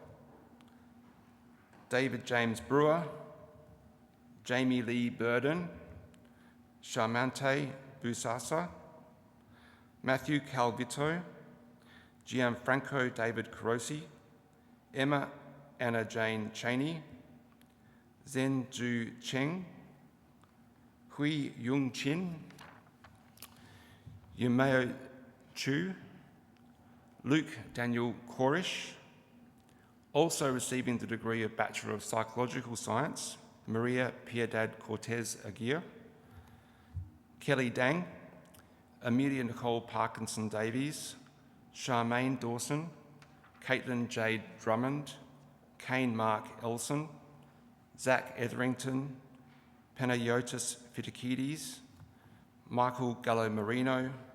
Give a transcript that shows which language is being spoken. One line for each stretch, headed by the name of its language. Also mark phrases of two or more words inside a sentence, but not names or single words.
English: David James Brewer, Jamie Lee Burden, Charmante Busasa, Matthew Calvito, Gianfranco David Carosi, Emma Anna Jane Cheney, Zhen Zhu Cheng, Hui Yung Chin, Yumeo Chu, Luke Daniel Korish. Also receiving the degree of Bachelor of Psychological Science, Maria Piedad Cortez Aguirre, Kelly Dang, Amelia Nicole Parkinson Davies, Charmaine Dawson, Caitlin Jade Drummond, Kane Mark Elson, Zach Etherington, Panayotis Fitikides, Michael Gallo Marino,